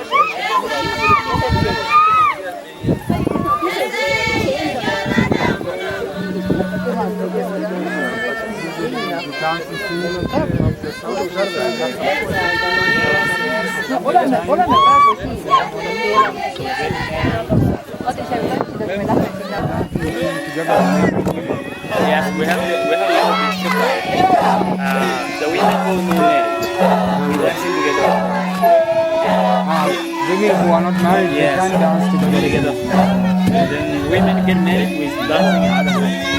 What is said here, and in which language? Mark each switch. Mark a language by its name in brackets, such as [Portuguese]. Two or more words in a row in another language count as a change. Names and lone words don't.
[Estonian] Oleme praegu siin. Oota, see on tantsida, kui me lähme sinna. [English] Yes, we have a little bit different. The women will be married. We dancing together. Women who are not married, they can dance together. Then women get married with dancing other ways.